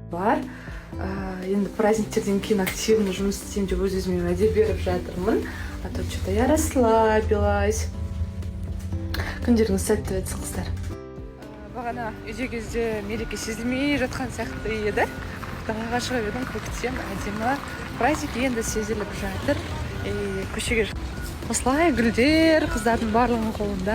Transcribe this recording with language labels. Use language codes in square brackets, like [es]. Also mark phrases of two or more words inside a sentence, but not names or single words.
[kk] бар. Енді праздниктерден кейін активно жұмыс істеймін деп өз-өзіме уәде беріп жатырмын. [ru] А то что-то я расслабилась. [kk] Күндеріңіз сәтті өтсін қыздар. Бағана үйде кезде мереке сезілмей жатқан сияқты еді. Далаға шығып едім, көктем әдемі. Праздник енді сезіліп жатыр. Көшеге осылай гүлдер, қыздардың барлығының қолында.